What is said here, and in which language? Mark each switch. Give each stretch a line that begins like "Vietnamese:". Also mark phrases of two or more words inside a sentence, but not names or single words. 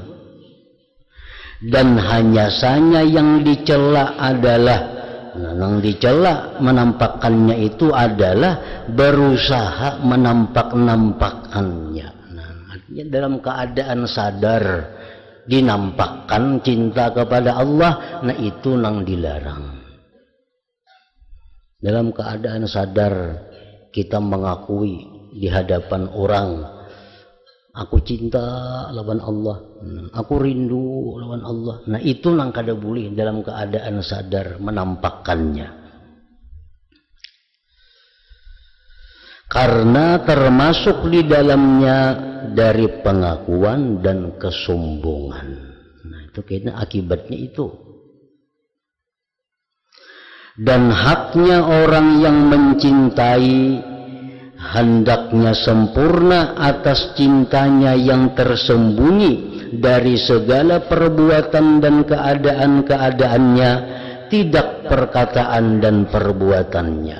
Indonesian: Dan hanya saja yang dicela adalah, yang dicela menampakkannya itu adalah berusaha menampak-nampakkannya. Nah, dalam keadaan sadar dinampakkan cinta kepada Allah,
Banjar: nah itu nang dilarang.
Indonesian: Dalam keadaan sadar kita mengakui di hadapan orang, aku cinta lawan Allah, aku rindu lawan Allah, nah itu
Banjar: nang kada boleh
Indonesian: dalam keadaan sadar menampakkannya. Karena termasuk di dalamnya dari pengakuan dan kesombongan. Nah itu kayaknya akibatnya itu. Dan haknya orang yang mencintai hendaknya sempurna atas cintanya yang tersembunyi dari segala perbuatan dan keadaan-keadaannya, tidak perkataan dan perbuatannya.